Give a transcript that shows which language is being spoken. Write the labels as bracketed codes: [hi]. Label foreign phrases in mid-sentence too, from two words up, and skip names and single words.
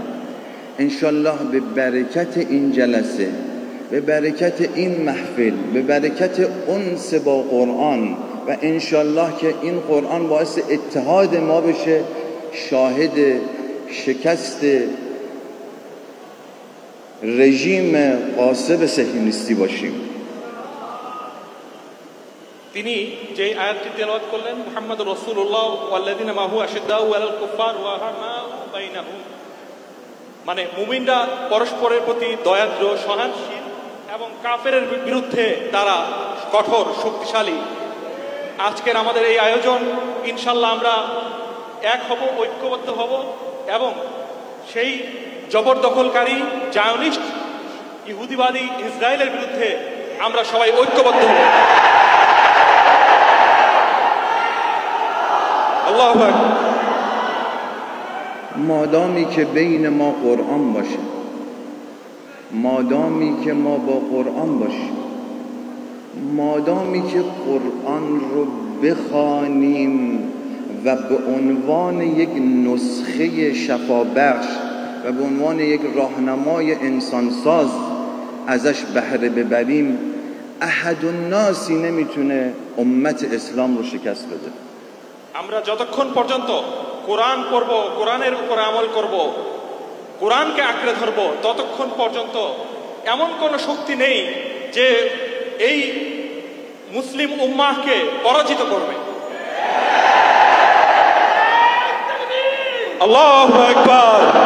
[fa] انشالله به برکت این جلسه، به برکت این محفل، به برکت انس با قرآن و انشالله که این قرآن باعث اتحاد ما بشه، شاهد شکست رژیم غاصب صهیونیستی باشیم. [bn] তিনি যে আয়াতটি তেলাওয়াত করলেন [ar] محمد رسول الله والذين معه أشداء على الكفار و رحماء بينهم, [bn] মানে মুমিনরা পরস্পরের প্রতি দয়াদ্র সহনশীল এবং কাফেরের বিরুদ্ধে তারা কঠোর শক্তিশালী। আজকের আমাদের এই আয়োজন ইনশাআল্লাহ আমরা এক হব, ঐক্যবদ্ধ হব এবং সেই জবরদখলকারী জায়নিস্ট ইহুদিবাদী ইসরায়েলের বিরুদ্ধে আমরা সবাই ঐক্যবদ্ধ হব। [ar] الله أكبر. [fa] مادامی که بین ما قرآن باشه، مادامی که ما با قرآن باشیم، مادامی که قرآن رو بخوانیم و به عنوان یک نسخه شفابخش و به عنوان یک راهنمای انسانساز ازش بهره ببریم، احد الناسی نمیتونه امت اسلام رو شکست بده. [bn] আমরা যতক্ষণ পর্যন্ত কোরআন পড়ব, কোরআনের উপর আমল করব, কোরআনকে আঁকড়ে ধরব, ততক্ষণ পর্যন্ত এমন কোন শক্তি নেই যে এই মুসলিম উম্মাহকে পরাজিত করবে। [ar] الله أكبر.